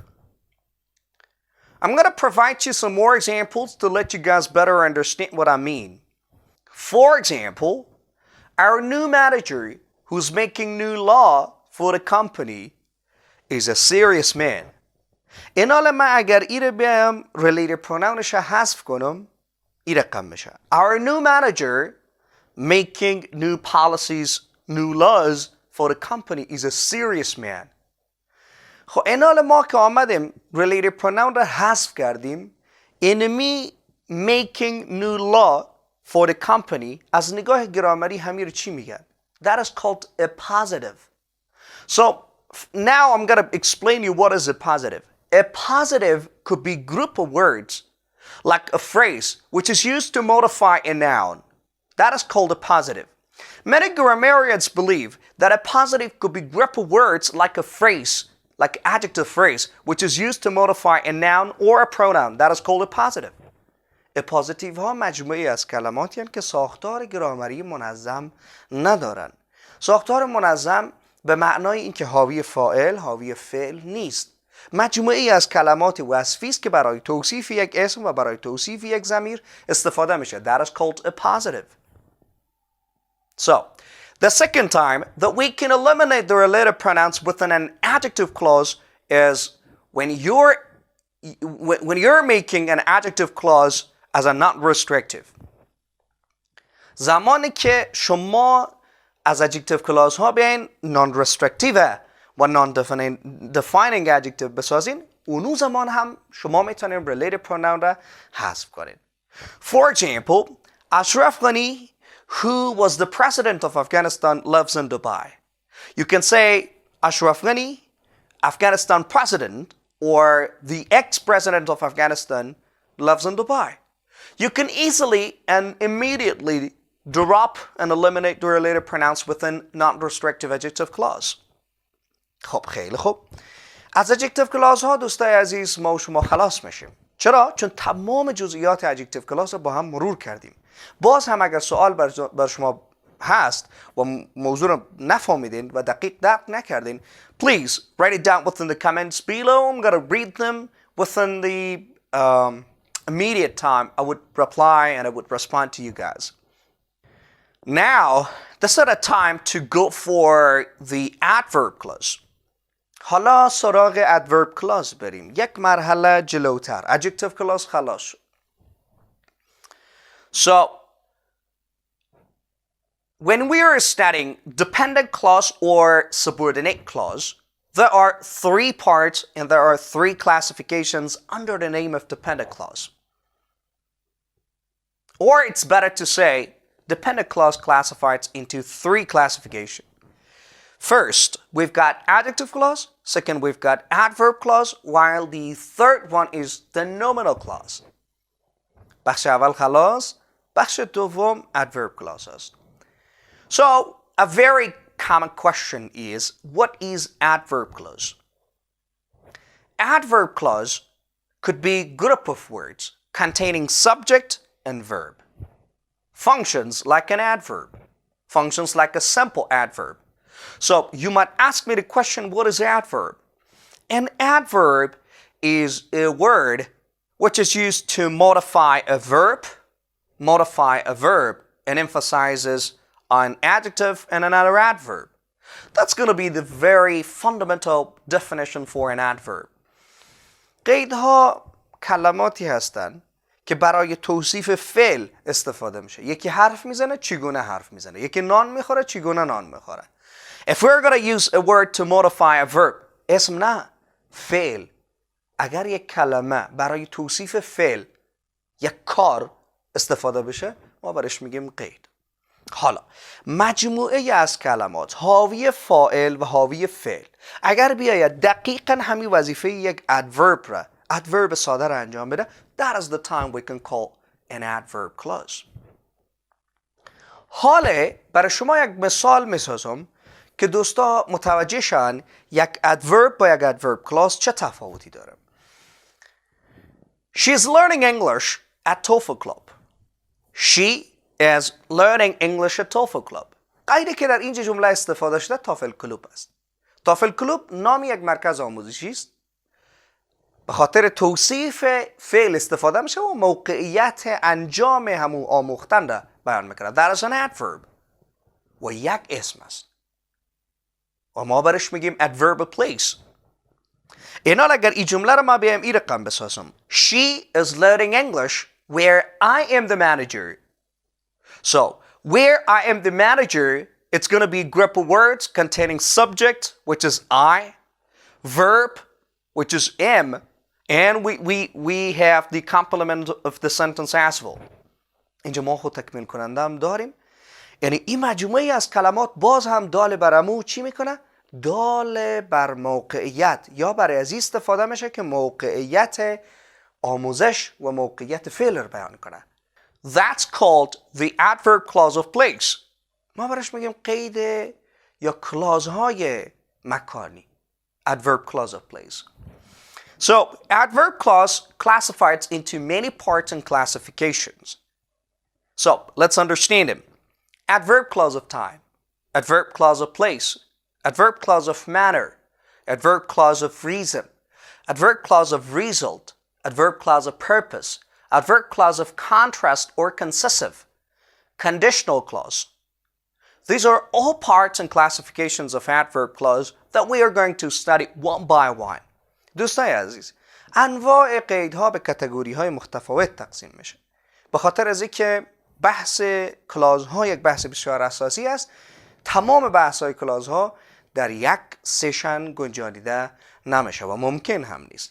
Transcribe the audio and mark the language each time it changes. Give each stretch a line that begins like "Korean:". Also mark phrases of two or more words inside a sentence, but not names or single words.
English: I'm going to provide you some more examples to let you guys better understand what I mean. For example, our new manager who's making new law for the company is a serious man.
Persian: این حال من اگر ایره بیام
English: related pronoun
Persian: ش حذف کنم این رقم میشه.
English: Our new manager making new policies, new laws for the company is a serious man.
Persian: خب این حال ما که آمدیم
English: related pronoun
Persian: را حذف کردیم
English: enemy making new law for the company
Persian: از نگاه گرامری همین رو چی میگن؟
English: That is called a positive. So now I'm going to explain you what is a positive. A positive could be group of words like a phrase which is used to modify a noun. That is called a positive. Many grammarians believe that a positive could be group of words like a phrase, like adjective phrase, which is used to modify a noun or a pronoun. That is called a positive.
Persian: اپازیتیو ها مجموعی از کلماتی هستند که ساختار گرامری منظم ندارند. ساختار منظم به معنای اینکه حاوی فاعل، حاوی فعل نیست. مجموعی از کلمات وصفی است که برای توصیف یک اسم و برای توصیف یک ضمیر استفاده میشه.
English: That is called a positive. So, the second time that we can eliminate the related pronouns within an adjective clause is when you're making an adjective clause as a not restrictive.
Persian: زمانی که شما از
English: adjective clause
Persian: ها بیاین non-restrictive و
English: non-defining adjective
Persian: بسازین، اونو زمان هم شما میتونین
English: related pronoun
Persian: را حذف کنین.
English: For example, Ashraf Ghani, who was the president of Afghanistan, lives in Dubai. You can say Ashraf Ghani, Afghanistan president, or the ex-president of Afghanistan lives in Dubai. You can easily and immediately drop and eliminate the related pronouns within non-restrictive adjective clause.
Persian: خب خیلی خوب. از
English: adjective clause
Persian: ها دوستای عزیز ما و شما خلاص میشیم. چرا؟ چون تمام جزئیات
English: adjective clause
Persian: با هم مرور کردیم. باز هم اگر سوال بر شما هست و موضوع رو نفهمیدین و دقیق درک نکردین،
English: please write it down within the comments below. I'm going to read them within the immediate time. I would reply and I would respond to you guys. Now, this is a time to go for the adverb clause.
Persian: حالا سراغ
English: adverb clause
Persian: بریم. یک مرحله جلوتر.
English: Adjective clause
Persian: خلاص شد.
English: So, when we are studying dependent clause or subordinate clause, there are three parts and there are three classifications under the name of dependent clause. Or it's better to say, dependent clause classifies into three classifications. First, we've got adjective clause. Second, we've got adverb clause. While the third one is the nominal clause.
Persian: بخش اول خلاص، بخش دوم
English: adverb clause
Persian: است.
English: So, a very common question is, what is adverb clause? Adverb clause could be a group of words containing subject and verb. Functions like an adverb. Functions like a simple adverb. So, you might ask me the question, what is adverb? An adverb is a word which is used to modify a verb, and emphasizes an adjective and another adverb. That's going to be the very fundamental definition for an adverb.
Persian: قیدها کلماتی هستند که برای توصیف فعل استفاده میشه. یکی حرف میزنه، چگونه حرف میزنه. یکی نان میخوره، چگونه نان میخوره.
English: If we're going to use a word to modify a verb,
Persian: اسم نه، فعل. اگر یک کلمه برای توصیف فعل یک کار استفاده بشه، ما برش میگیم قید. حالا مجموعه از کلمات حاوی فاعل و حاوی فعل اگر بیاید دقیقاً همین وظیفه یک adverb ساده را انجام بده،
English: that is the time we can call an adverb clause.
Persian: حالا برای شما یک مثال میسازم که دوستا متوجه شن یک adverb با یک
English: adverb clause
Persian: چه تفاوتی داره.
English: She is learning English at TOEFL Club. She is learning English at TOEFL Club.
Persian: قیدی که در اینجا جمله استفاده شده تافل کلوب است. تافل کلوب نام یک مرکز آموزشی است. به خاطر توصیف فعل استفاده میشه و موقعیت انجام همون آموختن را بیان میکنه.
English: That is an adverb.
Persian: و یک اسم است. و ما برش میگیم
English: adverb place.
Persian: اینا اگر این جمله رو ما بیایم این رقم بسازم.
English: She is learning English where I am the manager. So, where I am the manager, it's going to be a group of words containing subject, which is I, verb, which is am, and we have the complement of the sentence as well.
Persian: اینجا ما خود تکمیل کننده هم داریم. یعنی این مجموعه از کلمات باز هم دال برامو چی میکنه؟ دال بر موقعیت یا برای از استفاده میشه که موقعیت آموزش و موقعیت فعل رو بیان کنه.
English: That's called the adverb clause of place.
Persian: ما برش میگیم قید یا کلازهای مکانی.
English: Adverb clause of place. So, adverb clause classifies into many parts and classifications. So, let's understand them. Adverb clause of time, adverb clause of place, adverb clause of manner, adverb clause of reason, adverb clause of result, adverb clause of purpose, adverb clause of contrast or concessive, conditional clause. These are all parts and classifications of adverb clause that we are going to study one by one.
Persian: دوستای عزیز، انواع قیدها به کاتگوری‌های متفاوت تقسیم میشه. به خاطر از اینکه بحث کلازها یک بحث بسیار اساسی است، تمام بحث‌های کلازها در یک سشن گنجانیده نمیشه و ممکن هم نیست.